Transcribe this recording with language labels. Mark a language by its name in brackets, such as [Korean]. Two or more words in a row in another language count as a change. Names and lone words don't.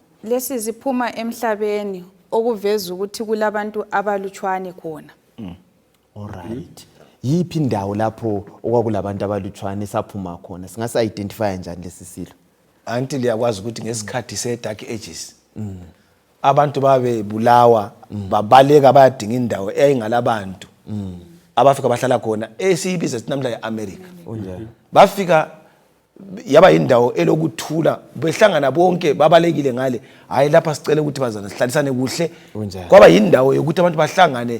[North Ndebele] Lesi ziphuma emhlabeni okuveza ukuthi kulabantu abalutshwane khona. Alright. Yiphi indawo lapho okwakulabantu abalutshwane saphuma khona singasa identify njani lesi silo until yakwazi ukuthi ngesikhathi se- [English] dark ages [North Ndebele] abantu babe bulawa babaleka bayadinga indawo eyayingalabantu abafika bahlala khona esiyibiza sinamhla eAmerica bafika yaba indawo elokuthula behlangana bonke babalekile ngale hayi lapha sicela ukuthi bazana sihlalisane kuhle kwaba indawo yokuthi abantu bahlangane